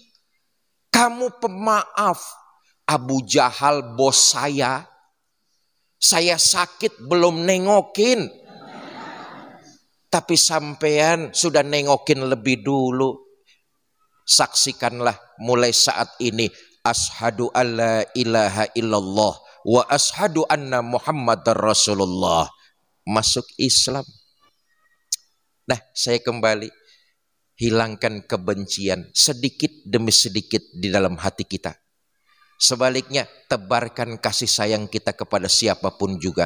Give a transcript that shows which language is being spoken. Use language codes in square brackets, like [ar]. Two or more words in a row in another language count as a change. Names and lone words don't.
[id] Kamu pemaaf. Abu Jahal bos saya sakit belum nengokin. Tapi sampean sudah nengokin lebih dulu. Saksikanlah mulai saat ini. [ar] أشهد أن لا إله إلا الله وأشهد أن محمدا رسول الله. [id] Masuk Islam. Nah, saya kembali. Hilangkan kebencian sedikit demi sedikit di dalam hati kita. Sebaliknya, tebarkan kasih sayang kita kepada siapapun juga.